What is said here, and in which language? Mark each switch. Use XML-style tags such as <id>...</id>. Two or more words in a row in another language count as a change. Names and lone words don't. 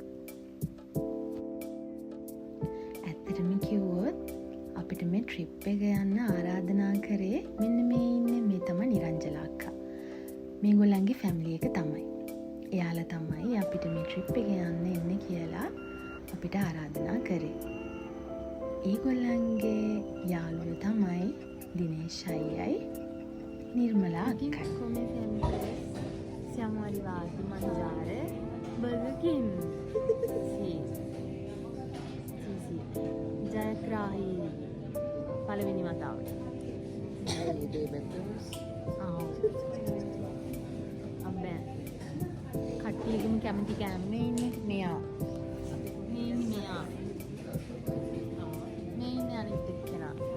<si>ඇත්තටම කිව්වොත් අපිට මේ ට්‍රිප් එක යන්න ආරාධනා කරේ මෙන්න මේ ඉන්නේ මේ තමයි නිරංජලා අක්කා. මේගොල්ලන්ගේ ෆැමිලි එක තමයි. එයාලා තමයි අපිට මේ ට්‍රිප් එක යන්න එන්නේ කියලා අපිට ආරාධනා කරේ. ඒගොල්ලන්ගේ යාළුවෝ තමයි දිනේශ් අයියයි නිර්මලා අක්කයි.</si> <it>Come sempre siamo arrivati a mangiare Burger King. Sì.</it> <si>ජයග්‍රාහි පළවෙනි වතාවට. අබ්බෑ කට්ටියගම කැමති කෑමනේ ඉන්නේ මෙයා. මේ ඉන්නේ මෙයා. මේ ඉන්නේ අනිත් එක්කෙනා.</si>